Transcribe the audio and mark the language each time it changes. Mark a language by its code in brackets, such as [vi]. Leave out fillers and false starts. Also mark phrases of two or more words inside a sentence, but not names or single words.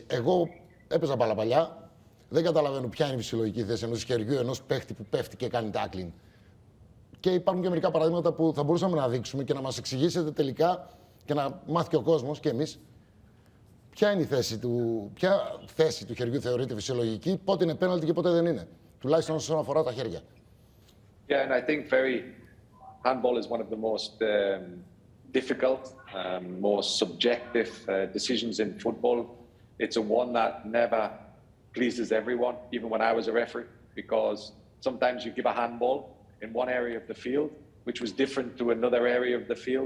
[el] Εγώ έπαιζα μπάλα παλιά, δεν καταλαβαίνω ποια είναι η φυσιολογική θέση ενός χεριού, ενός παίχτη που πέφτει και κάνει tackling. Και υπάρχουν και μερικά παραδείγματα που θα μπορούσαμε να δείξουμε και να μας εξηγήσετε τελικά και να μάθει και ο κόσμος και εμείς. Ποια είναι η θέση του, ποια θέση του χεριού θεωρείται φυσιολογική, πότε είναι πέναλτι και πότε δεν είναι. Τουλάχιστον όσον αφορά τα χέρια. [en] Yeah, and I think handball is one of the most difficult, most subjective decisions in football. It's a one that never pleases everyone, even when I was a referee, because sometimes you give a handball in one area of the field, which was different to another area of the field.